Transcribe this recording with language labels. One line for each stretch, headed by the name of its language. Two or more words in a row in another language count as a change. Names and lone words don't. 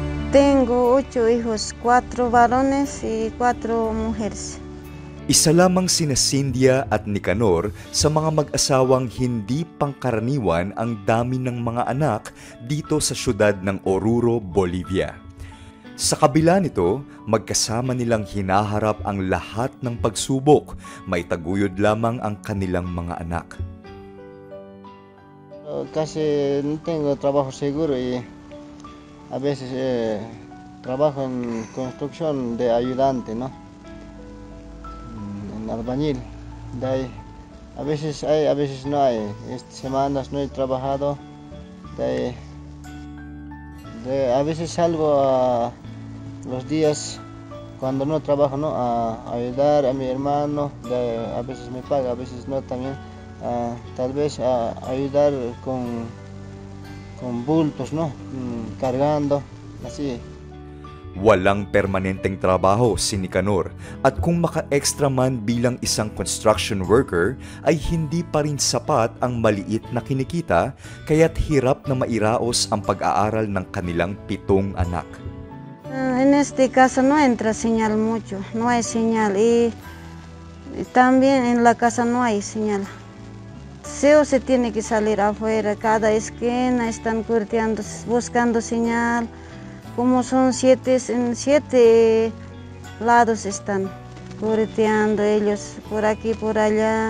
Spanish: Tengo 8 hijos, 4 varones y 4 mujeres.
Filipino: Isa lamang sina Cynthia at Nicanor sa mga mag-asawang hindi pangkaraniwan ang dami ng mga anak dito sa syudad ng Oruro, Bolivia. Sa kabila nito, magkasama nilang hinaharap ang lahat ng pagsubok, may taguyod lamang ang kanilang mga anak.
Spanish: Casi no tengo trabajo seguro y a veces trabajo en construcción de ayudante, ¿no? En albañil. De ahí, a veces hay, a veces no hay. Semanas no he trabajado. A veces salgo a los días cuando no trabajo, ¿no? A ayudar a mi hermano. A veces me paga, a veces no también. Tal vez a ayudar con bultos, ¿no? Cargando, así.
Filipino: Walang permanenteng trabaho si Nicanor at kung maka-extra man bilang isang
English: construction worker
Filipino: ay hindi pa rin sapat ang maliit na kinikita kaya't hirap na mairaos ang pag-aaral ng kanilang 7 anak.
Spanish: En este caso no entra señal mucho, no hay señal y también en la casa no hay señal. Se tiene que salir afuera, cada esquina están curteando, buscando señal. Como son 7 lados están curteando ellos, por aquí, por allá.